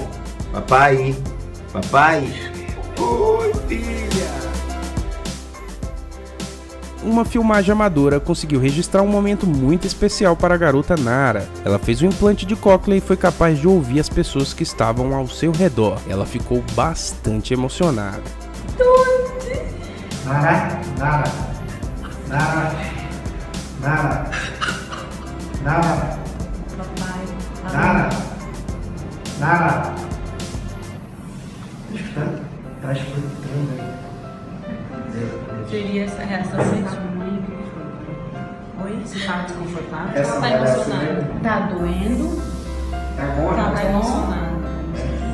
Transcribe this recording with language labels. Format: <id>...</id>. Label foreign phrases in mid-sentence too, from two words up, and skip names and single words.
<pt>Papai. Papai. Oi, filha. Uma filmagem amadora conseguiu registrar um momento muito especial para a garota Nara. Ela fez um implante de cóclea e foi capaz de ouvir as pessoas que estavam ao seu redor. Ela ficou bastante emocionada. Nara. Nara. Nara. Nara. Nara. Papai. Nara. Nara. Tá escutando aí. Seria essa reação da sua mãe? Oi? Você tá desconfortável? Essa Tá reação emocionado? Tá doendo? Tá bom, Tá né? emocionado?</pt>